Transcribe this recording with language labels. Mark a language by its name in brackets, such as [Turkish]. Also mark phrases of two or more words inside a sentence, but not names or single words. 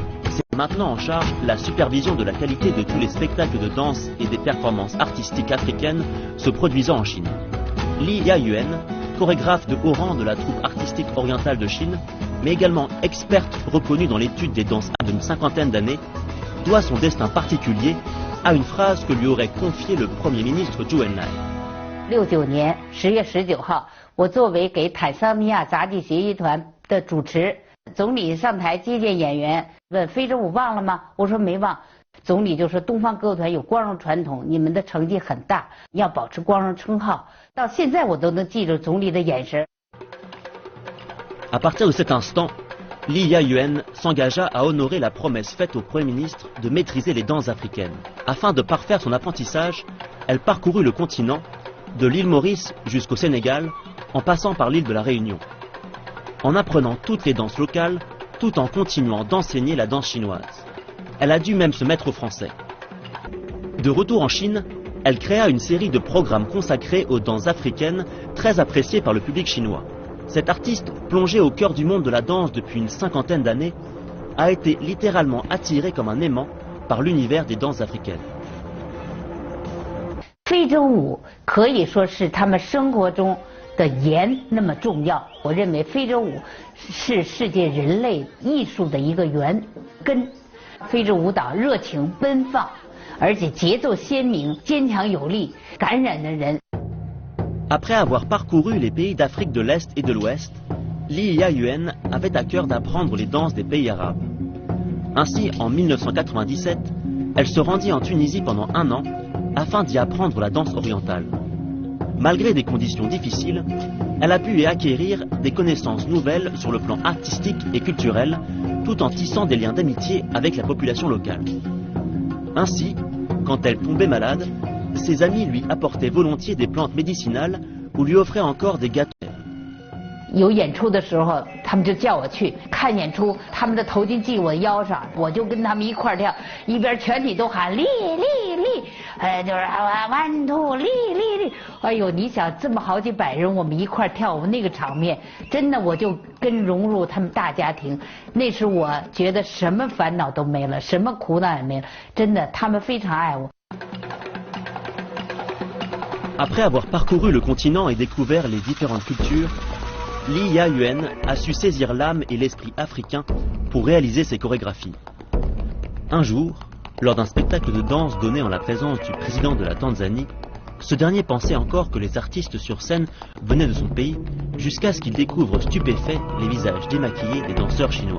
[French] C'est maintenant en charge la supervision de la qualité de tous les spectacles de danse et des performances artistiques africaines se produisant en Chine. Li Yayuan, chorégraphe de haut rang de la troupe artistique orientale de Chine, mais également experte reconnue dans l'étude des danses d'une cinquantaine d'années, doit son destin particulier à une phrase que lui aurait confiée le Premier ministre Zhou Enlai. [Chinese] 69 年10月19号，我作为给坦桑尼亚杂技协议团的主持，总理上台接见演员，问非洲舞忘了吗？我说没忘。总理就说东方歌舞团有光荣传统，你们的成绩很大，要保持光荣称号。到现在我都能记住总理的眼神。 [French] À partir de cet instant, Li Yayuan s'engagea à honorer la promesse faite au Premier ministre de maîtriser les danses africaines. Afin de parfaire son apprentissage, elle parcourut le continent, de l'île Maurice jusqu'au Sénégal, en passant par l'île de la Réunion, en apprenant toutes les danses locales, tout en continuant d'enseigner la danse chinoise. Elle a dû même se mettre au français. De retour en Chine, elle créa une série de programmes consacrés aux danses africaines, très appréciés par le public chinois. Cet artiste, plongé au cœur du monde de la danse depuis une cinquantaine d'années, a été littéralement attiré comme un aimant par l'univers des danses africaines. [Chinese] 非洲舞可以说是他们生活中的盐那么重要。我认为非洲舞是世界人类艺术的一个源根。非洲舞蹈热情奔放，而且节奏鲜明、坚强有力，感染的人。 [French] Après avoir parcouru les pays d'Afrique de l'Est et de l'Ouest, Li Yayuan avait à cœur d'apprendre les danses des pays arabes. Ainsi, en 1997, elle se rendit en Tunisie pendant un an afin d'y apprendre la danse orientale. Malgré des conditions difficiles, elle a pu y acquérir des connaissances nouvelles sur le plan artistique et culturel, tout en tissant des liens d'amitié avec la population locale. Ainsi, quand elle tombait malade, ses amis lui apportaient volontiers des plantes médicinales ou lui offraient encore des gâteaux. [Chinese] 有演出的时候，他们就叫我去看演出，他们的头巾系我腰上，我就跟他们一块跳，一边全体都喊立立立，就是 [English] one two [Chinese] 立立立。哎呦，你想这么好几百人，我们一块跳舞那个场面，真的我就跟融入他们大家庭。那时我觉得什么烦恼都没了，什么苦恼也没了，真的，他们非常爱我。 [French] Après avoir parcouru le continent et découvert les différentes cultures, Li Yayuan a su saisir l'âme et l'esprit africain pour réaliser ses chorégraphies. Un jour, lors d'un spectacle de danse donné en la présence du président de la Tanzanie, ce dernier pensait encore que les artistes sur scène venaient de son pays, jusqu'à ce qu'il découvre stupéfait les visages démaquillés des danseurs chinois.